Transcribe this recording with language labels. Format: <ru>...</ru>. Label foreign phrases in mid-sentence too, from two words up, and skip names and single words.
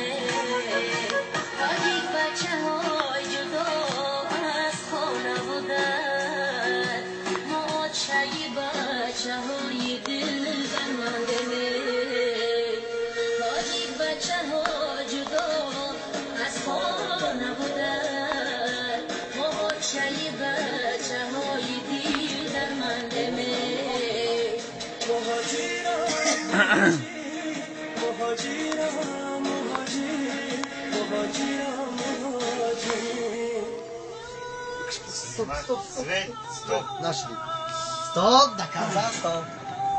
<fa>تاجیک بچه های جدا از خانه بودن ما چایی بچه های دل بمانده تاجیک بچه ها جدا از خانه بودن ما چایی بچه های دل درمانده مهاجرم مهاجر مهاجرم</fa> <ja>ストップストップストップなしで。ストップだからストップ</ja>